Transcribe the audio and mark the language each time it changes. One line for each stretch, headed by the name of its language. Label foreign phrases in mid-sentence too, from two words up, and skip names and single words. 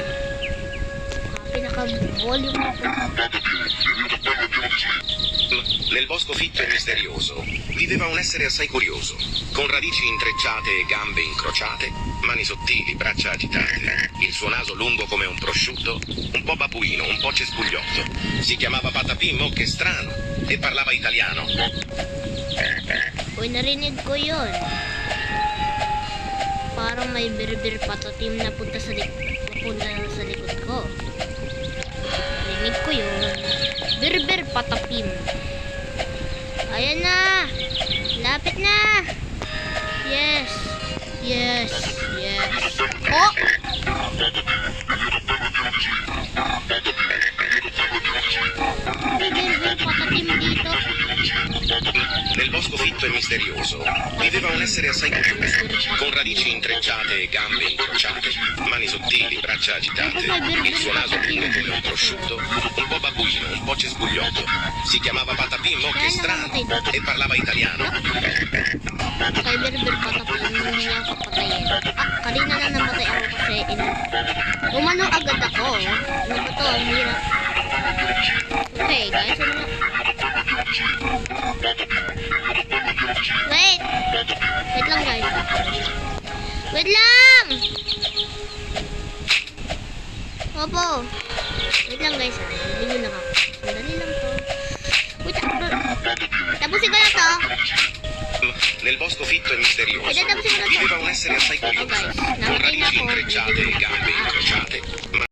Filipino: Pinaka-volume ako.
Italian: Nel bosco fitto e misterioso viveva un essere assai curioso, con radici intrecciate e gambe incrociate, mani sottili, braccia agitate, il suo naso lungo come un prosciutto, un po' babbuino, un po' cespugliotto. Si chiamava Patapim, che strano, e parlava italiano.
Filipino: Uy, narinig ko yun. Parang may Berber Patapim na napunta sa likod ko. Narinig ko yun. Berber Patapim. Ayan na! Lapit na!
English: Yes! Yes! Yes! Oh!
Filipino: May Berber Patapim dito.
Italian: Nel bosco fitto e misterioso viveva un essere assai curioso, con radici intrecciate e gambe incrociate, mani sottili, braccia agitate, il suo naso lungo come un prosciutto, un po' babbuino, un po' cespugliotto. Si chiamava Patapim, che strano, e parlava italiano.
Filipino: Kay Berber Patapim, hindi niya ako patayin. Kanina na namatay ako kasi umano agad ako. Ano ba to? Ang hirap.
English: Okay, guys.
Filipino: Wait! Wait lang, guys. Wait lang! Opo. Wait lang, guys. Hindi lang ako. Sandali lang to. Wait, tapusin ko na to.
Italian: Nel bosco fitto e misterioso viveva un essere assai curioso, con radici intrecciate e gambe incrociate,